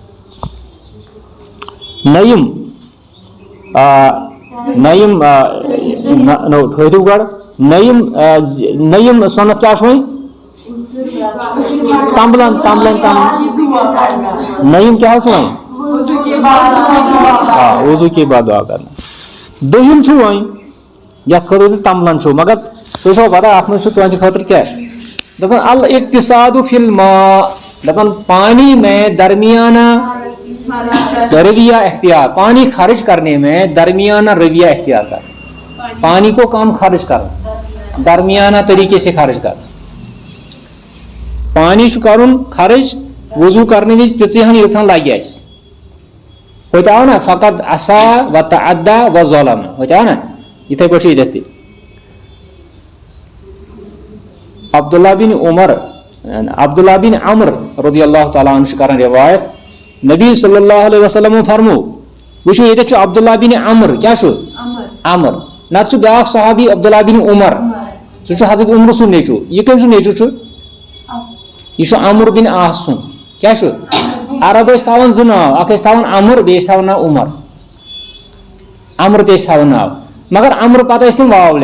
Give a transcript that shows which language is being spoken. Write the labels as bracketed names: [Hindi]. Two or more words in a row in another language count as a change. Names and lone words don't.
[Kashmiri] نٔیِم ٹھٔہرِو گۄڈٕ نٔیِم سۄنت کیٛاہ چھُ وۄنۍ تمبلن نٔیِم کیٛاہ حظ چھُ وۄنۍ [Urdu] وضوٗ کے بعد دعا کرنا. [Kashmiri] دوٚیِم چھُ وۄنۍ یتھ خٲطرٕ تُہۍ تمبلن چھُو مگر تُہۍ چھو پتہ اتھ منٛز چھُ تُہنٛدِ خٲطرٕ کیٛاہ دپان [Arabic] الاقتصاد فی الماء [Kashmiri] دپان [Urdu] پانی میں درمیانہ رویہ اختیار پانی خرچ کرنے میں درمیانہ رویہ اختیار کرنا پانی کو کم خرچ کرنا [Kashmiri] درمیانہ طریقے سے خرچ کرنا. پانی کرن خرچ وضو کرنے وز تیژہن یژھان لگہِ اَسہِ ہوتہِ آو نا فقط [Arabic] عصا و تعدى و ظلم [Kashmiri] ہوتہِ آو نا یِتھے پٲٹھۍ چھِ ییٚتٮ۪تھ تہِ عبداللہ بن عمر رضی اللہ تعالیٰ عنہ چھُ کران روایت نبی صلی اللہ علیہ وسلم فرمو وٕچھو ییٚتٮ۪تھ چھُ عبداللہ بن عمر کیٛاہ چھُ عمر نتہٕ چھُ بیٛاکھ صحابی عبداللہ بن عمر سُہ چھُ حضرت عمر سُنٛد نیٚچوٗ یہِ کٔمۍ سُنٛد نیٚچوٗ چھُ یہ چھُ عمر بن عاص سُنٛد کیٛاہ چھُ عرب ٲسۍ تھاوان زٕ ناو اکھ ٲسۍ تھاوان عمر بیٚیہِ ٲسۍ تھاوان ناو عمر عمر تہِ ٲسۍ تھاوان ناو مگر عمر پتہٕ ٲسۍ تِم واو